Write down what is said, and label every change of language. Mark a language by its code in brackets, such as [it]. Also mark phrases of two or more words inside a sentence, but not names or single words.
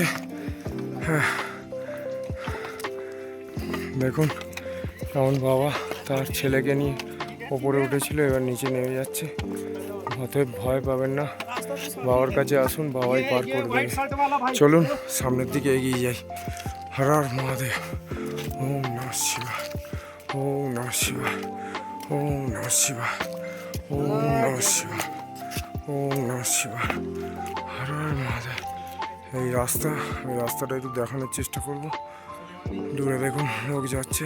[bn] হ্যাঁ, দেখুন কেমন বাবা তার ছেলেকে নিয়ে ওপরে উঠেছিল, এবার নিচে নেমে যাচ্ছে। অতএব ভয় পাবেন না, বাবার কাছে আসুন, বাবাই পার করে দেবে। চলুন সামনের দিকে এগিয়ে যাই। [sa] হর হর মহাদেব। ওম নমঃ শিবায়, ওম নমঃ শিবায়, ওম নমঃ শিবায়, ওম নমঃ শিবায়, ওম নমঃ শিবায়। হর হর মহাদেব। [bn] এই রাস্তাটা একটু দেখানোর চেষ্টা করব। দূরে দেখুন লোক যাচ্ছে।